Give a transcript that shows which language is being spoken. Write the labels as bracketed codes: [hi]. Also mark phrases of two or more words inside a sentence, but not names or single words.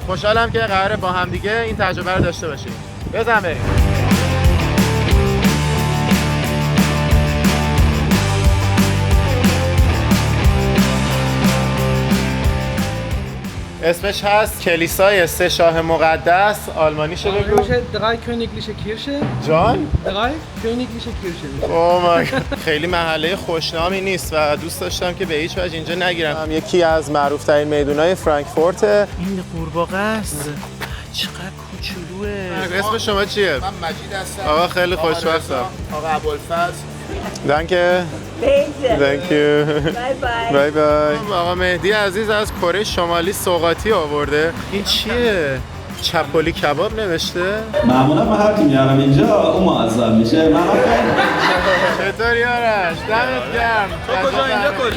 [fa] خوشحالم که قراره با هم دیگه این تجربه رو داشته باشیم. بزن بریم. اسمش هست کلیسای سه شاه مقدس. آلمانیشو بگو. [de] Drei königliche Kirche. [fa] جان؟ [de] Drei königliche Kirche. [en] oh my. [fa] خیلی محله خوشنامی نیست و دوست داشتم که به هیچ وجه اینجا نگیرم. یکی از معروف‌ترین میدونای فرانکفورت. این قورباغه است. چقدر کوچولوئه. اسم شما چیه؟ من مجید هستم. آقا خیلی خوشبختم. آقا ابوالفضل. دانکه. [en] Thank you. bye bye. [fa] آقا مهدی عزیز از کره شمالی سوغاتی آورده. این چیه؟ چپولی کباب نوشته؟ معمولا من هر کی میارم اینجا اون معذب میشه. من چطوری آرش؟ دمت گرم. کجا اینجا کجا؟